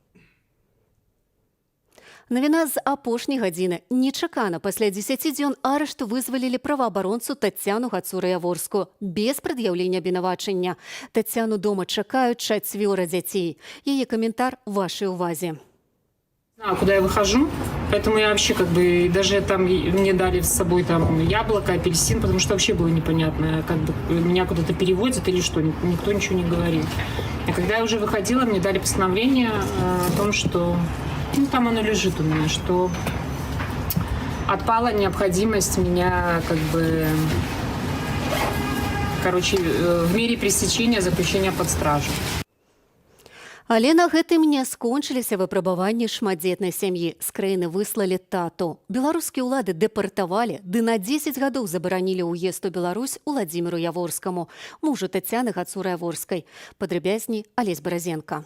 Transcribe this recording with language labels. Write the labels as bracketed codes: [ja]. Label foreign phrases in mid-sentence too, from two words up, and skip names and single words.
[be] Навіна з апошняй гадзіны. Нечакана пасля 10 дзён арышту вызвалілі праваабаронцу Таццяну Гацура-Яворскую без прад'яўлення абвінавачання. Таццяну дома чакаюць 4 дзяцей. Яе каментар вашай увазе. [ru] Куда я выхожу, поэтому я вообще даже там мне дали с собой там яблоко, апельсин, потому что вообще было непонятно, меня куда-то переводят или что, никто ничего не говорит. А когда я уже выходила, мне дали постановление о том, что там оно лежит у меня, что отпала необходимость меня в мере пресечения заключения под стражу. [be] Але на гэтым не скончыліся выпрабаванні шматдзетнай сям'і. З краіны выслалі тату. Беларускія ўлады дэпартавалі, ды на 10 гадоў забаранілі ўезд у Беларусь Уладзіміру Яворскаму, мужу Таццяны Гацура-Яворскай. Падрабязней Алесь Баразенка.